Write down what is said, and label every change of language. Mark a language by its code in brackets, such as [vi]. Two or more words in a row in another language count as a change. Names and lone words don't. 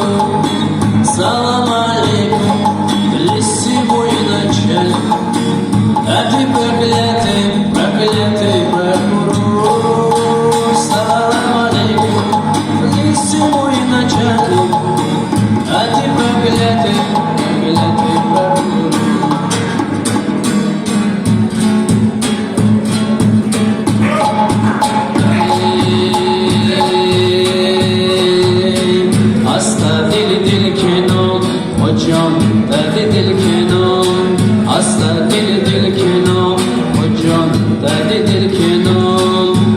[ru] Салам алейкум, лесевой начальник. А ты проклятый, проклятый прокурор. Салам алейкум, лесевой начальник. А ты проклятый, проклятый прокурор. [hi] दिल के नाम आस्था दिल के नाम ओ जान दिल के नाम